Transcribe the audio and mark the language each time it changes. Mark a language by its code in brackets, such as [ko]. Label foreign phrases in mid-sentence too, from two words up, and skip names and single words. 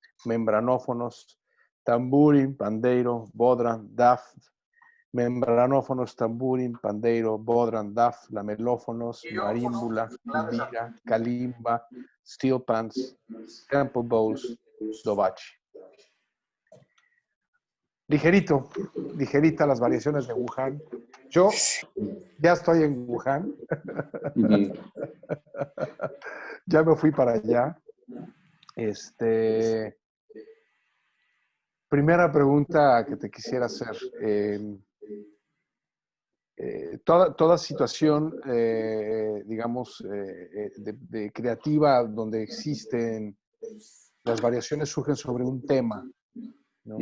[es] membranófonos, tamburin, pandeiro, bodhran, daf, membranófonos, tamburin, pandeiro, bodhran, daf, lamelófonos, marímbula, lira, kalimba, [en] steel pans, temple bows, [es] dobachi. Ligerita las variaciones de Wuhan. Yo ya estoy en Wuhan. Ya me fui para allá. Primera pregunta que te quisiera hacer. Toda situación, digamos, de creativa donde existen las variaciones surgen sobre un tema, ¿no?